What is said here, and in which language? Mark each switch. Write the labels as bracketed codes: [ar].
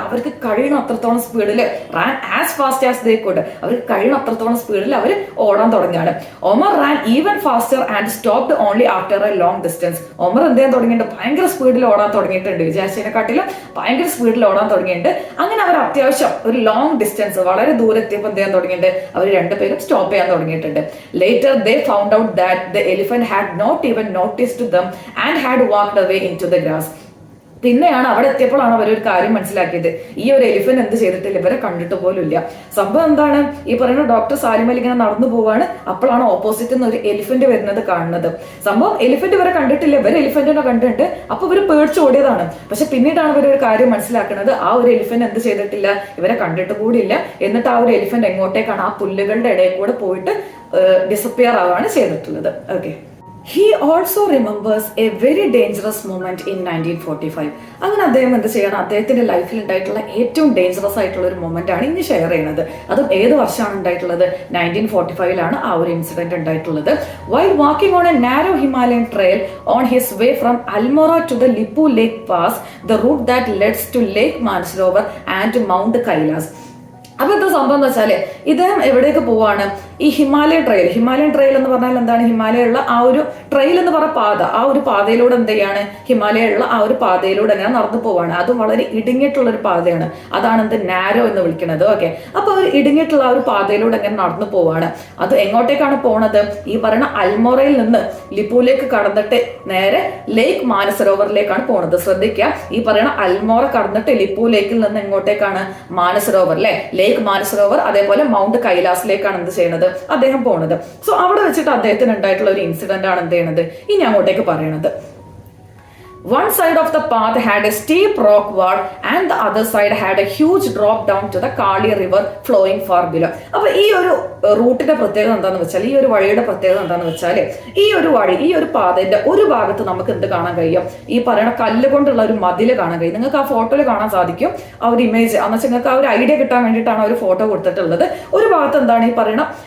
[ml] അവർക്ക് കഴിയുന്ന അത്രത്തോളം സ്പീഡിൽ [en] ran as fast as they could, [ml] അവർക്ക് കഴിയുന്ന അത്രത്തോളം സ്പീഡിൽ അവർ ഓടാൻ തുടങ്ങിയാണ്. [en] Omar ran even faster and stopped only after a long distance. [ml] Omar എന്ത് ചെയ്യാൻ തുടങ്ങിയിട്ടുണ്ട്? ഭയങ്കര സ്പീഡിൽ ഓടാൻ തുടങ്ങിയിട്ടുണ്ട്. വിചാരിച്ചതിനെക്കാട്ടിലും ഭയങ്കര സ്പീഡിൽ ഓടാൻ തുടങ്ങിയിട്ടുണ്ട്. അങ്ങനെ അവർ അത്യാവശ്യം ഒരു ലോങ് ഡിസ്റ്റൻസ്, വളരെ ദൂരെത്തിയപ്പോൾ എന്ത് ചെയ്യാൻ തുടങ്ങിയിട്ടുണ്ട്? അവർ രണ്ടുപേരും സ്റ്റോപ്പ് ചെയ്യാൻ തുടങ്ങിയിട്ടുണ്ട്. [en] Later they found out that the elephant had not even noticed them and had walked away into the grass. [ml] പിന്നെയാണ് അവിടെ എത്തിയപ്പോഴാണ് അവരൊരു കാര്യം മനസ്സിലാക്കിയത്. ഈ ഒരു എലിഫന്റ് എന്ത് ചെയ്തിട്ടില്ല, ഇവരെ കണ്ടിട്ട് പോലും ഇല്ല. സംഭവം എന്താണ്? ഈ പറയുന്ന ഡോക്ടർ സാലിം അലി ഇങ്ങനെ നടന്നു പോവാണ്. അപ്പോഴാണ് ഓപ്പോസിറ്റ് നിന്ന് ഒരു എലിഫന്റ് വരുന്നത് കാണുന്നത്. സംഭവം എലിഫന്റ് ഇവരെ കണ്ടിട്ടില്ല, ഇവർ എലിഫന്റിനെ കണ്ടിട്ടുണ്ട്. അപ്പൊ ഇവർ പേടിച്ച് ഓടിയതാണ്. പക്ഷെ പിന്നീടാണ് ഇവരൊരു കാര്യം മനസ്സിലാക്കുന്നത്, ആ ഒരു എലിഫന്റ് എന്ത് ചെയ്തിട്ടില്ല, ഇവരെ കണ്ടിട്ട് കൂടിയില്ല. എന്നിട്ട് ആ ഒരു എലിഫന്റ് എങ്ങോട്ടേക്കാണ്? ആ പുല്ലുകളുടെ ഇടയിൽ കൂടെ പോയിട്ട് ഡിസപ്പിയർ ആവുകയാണ് ചെയ്തിട്ടുള്ളത്. [en] Okay, He also remembers a very dangerous moment in 1945. [ml] അങ്ങനെ അദ്ദേഹം എന്ത് ചെയ്യണം? അദ്ദേഹത്തിന്റെ ലൈഫിൽ ഉണ്ടായിട്ടുള്ള ഏറ്റവും ഡേഞ്ചറസ് ആയിട്ടുള്ള ഒരു മൊമെന്റ് ആണ് ഇന്ന് ഷെയർ ചെയ്യുന്നത്. അതും ഏത് വർഷമാണ് ഉണ്ടായിട്ടുള്ളത്? 1945 ആ ഒരു ഇൻസിഡന്റ് ഉണ്ടായിട്ടുള്ളത്. [en] While walking on a narrow Himalayan trail on his way from Almora to the Lippu Lake Pass, the route that leads to Lake Mansarovar and Mount Kailas. [ml] അപ്പൊ എന്താ സംഭവം എന്ന് വെച്ചാല് ഇദ്ദേഹം എവിടേക്ക് പോവാണ്? ഈ ഹിമാലയൻ ട്രെയിൽ എന്ന് പറഞ്ഞാൽ എന്താണ്? ഹിമാലയുള്ള ആ ഒരു ട്രെയിൽ എന്ന് പറഞ്ഞ പാത, ആ ഒരു പാതയിലൂടെ എന്ത് ചെയ്യാണ്? ഹിമാലയുള്ള ആ ഒരു പാതയിലൂടെ അങ്ങനെ നടന്നു പോവാണ്. അതും വളരെ ഇടുങ്ങിയിട്ടുള്ള ഒരു പാതയാണ്. അതാണ് എന്ത്? നാരോ എന്ന് വിളിക്കുന്നത്. ഓക്കെ, അപ്പൊ ഒരു ഇടുങ്ങിയിട്ടുള്ള ആ ഒരു പാതയിലൂടെ അങ്ങനെ നടന്നു പോവാണ്. അത് എങ്ങോട്ടേക്കാണ് പോണത്? ഈ പറയുന്ന അൽമോറയിൽ നിന്ന് ലിപ്പുലേക്ക് കടന്നിട്ട് നേരെ ലേക്ക് മാനസരോവറിലേക്കാണ് പോണത്. ശ്രദ്ധിക്കുക, ഈ പറയുന്ന അൽമോറ കടന്നിട്ട് ലിപ്പു ലേക്കിൽ നിന്ന് എങ്ങോട്ടേക്കാണ്? മാനസരോവർ അല്ലെ, ലേക്ക് മാനസരോവർ, അതേപോലെ മൗണ്ട് കൈലാസിലേക്കാണ് എന്ത് ചെയ്യുന്നത്? അദ്ദേഹം പോണത്. സോ അവിടെ വെച്ചിട്ട് അദ്ദേഹത്തിന് ഉണ്ടായിട്ടുള്ള ഒരു ഇൻസിഡന്റ് ആണ് എന്ത് ചെയ്യണത് ഇനി അങ്ങോട്ടേക്ക് പറയണത്. [en] One side of the path had a steep rock wall and the other side had a huge drop down to the Kali river flowing far below. [ml] അപ്പൊ ഈ ഒരു റൂട്ടിന്റെ പ്രത്യേകത എന്താന്ന് വെച്ചാൽ, ഈ ഒരു വഴിയുടെ പ്രത്യേകത എന്താന്ന് വെച്ചാൽ, ഈ ഒരു വഴി, ഈ ഒരു പാതയുടെ ഒരു ഭാഗത്ത് നമുക്ക് എന്ത് കാണാൻ കഴിയും? ഈ പറയുന്ന കല്ല് കൊണ്ടുള്ള ഒരു മതില് കാണാൻ കഴിയും. നിങ്ങൾക്ക് ആ ഫോട്ടോയിൽ കാണാൻ സാധിക്കും ആ ഒരു ഇമേജ്. എന്ന് വെച്ചാൽ നിങ്ങൾക്ക് ആ ഒരു ഐഡിയ കിട്ടാൻ വേണ്ടിയിട്ടാണ് ആ ഒരു ഫോട്ടോ കൊടുത്തിട്ടുള്ളത്. ഒരു ഭാഗത്ത് എന്താണ്? ഈ പറയുന്ന